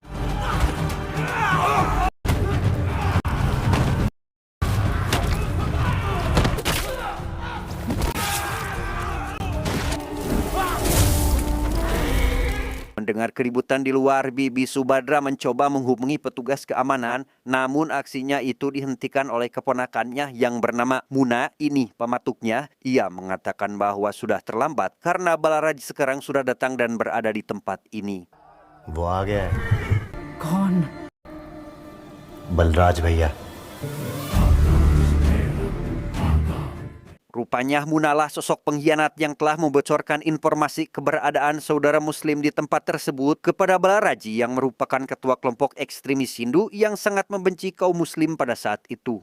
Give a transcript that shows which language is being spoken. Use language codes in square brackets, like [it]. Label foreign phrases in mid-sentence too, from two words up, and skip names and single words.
[id] Mendengar keributan di luar, Bibi Subhadra mencoba menghubungi petugas keamanan, namun aksinya itu dihentikan oleh keponakannya yang bernama Muna. Ini pematuknya. Ia mengatakan bahwa sudah terlambat karena Balaraj sekarang sudah datang dan berada di tempat ini. [hi] वो आ गया है. कौन? बलराज भैया. [id] Rupanya Munalah sosok pengkhianat yang telah membocorkan informasi keberadaan saudara muslim di tempat tersebut kepada Balaraji yang merupakan ketua kelompok ekstremis Hindu yang sangat membenci kaum muslim pada saat itu.